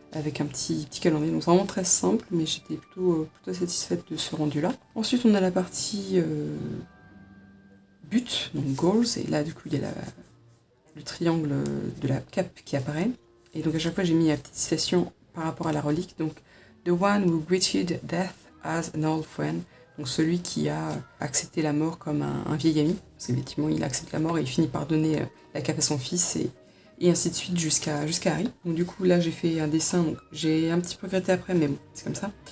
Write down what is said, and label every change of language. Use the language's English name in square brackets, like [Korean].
[French] avec un petit calendrier. Donc vraiment très simple, mais j'étais plutôt satisfaite de ce rendu-là. Ensuite, on a la partie but, donc goals, et là du coup il y a le triangle de la cape qui apparaît. Et donc à chaque fois j'ai mis la petite citation par rapport à la relique. [English] Donc The one who greeted death as an old friend. [French] Donc celui qui a accepté la mort comme un vieil ami. Parce qu'effectivement il accepte la mort et il finit par donner la cape à son fils et ainsi de suite jusqu'à Harry. Donc du coup là j'ai fait un dessin, donc j'ai un petit peu regretté après mais bon c'est comme ça.